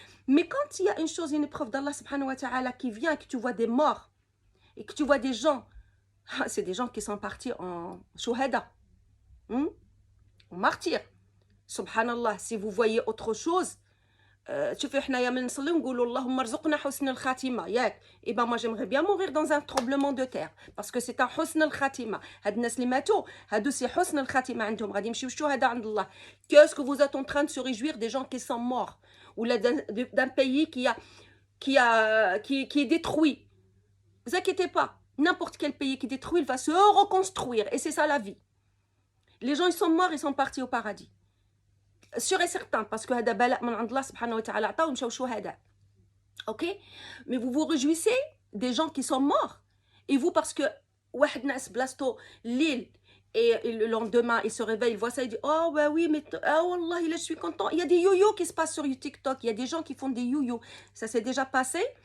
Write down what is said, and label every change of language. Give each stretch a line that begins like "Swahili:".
French: Mais quand il y a une chose, une épreuve d'Allah subhanahu wa ta'ala qui vient, que tu vois des morts, et que tu vois des gens, c'est des gens qui sont partis en shuhada, en martyr. Subhanallah, si vous voyez autre chose,
Arabic: شوفي حنايا من نصلي ونقولوا اللهم ارزقنا حسن الخاتمه ياك اي با
French: moi j'aimerais bien mourir dans un tremblement de terre parce que c'est un
Arabic: حسن الخاتمه. هاد الناس اللي ماتوا هادو سي حسن الخاتمه عندهم غادي يمشيو الشهداء عند الله.
French: Qu'est-ce que vous êtes en train de se réjouir des gens qui sont morts ou là d'un pays qui est détruit? Vous inquiétez pas, n'importe quel pays qui est détruit, il va se reconstruire et c'est ça la vie. Les gens ils sont morts, ils sont partis au paradis. Sûr et certain, parce que
Arabic: هذا بلاء من عند الله سبحانه وتعالى عطاهم مشاو شهداء.
French: Ok? Mais vous vous réjouissez des gens qui sont morts. Et vous, parce que
Arabic: واحد ناس بلاصتو
French: l'île et le lendemain il se réveille, il voit ça, il dit oh bah oui mais oh wallah là je suis content. Il y a des yo-yo qui se passent sur TikTok, il y a des gens qui font des yo-yo. Ça s'est déjà passé.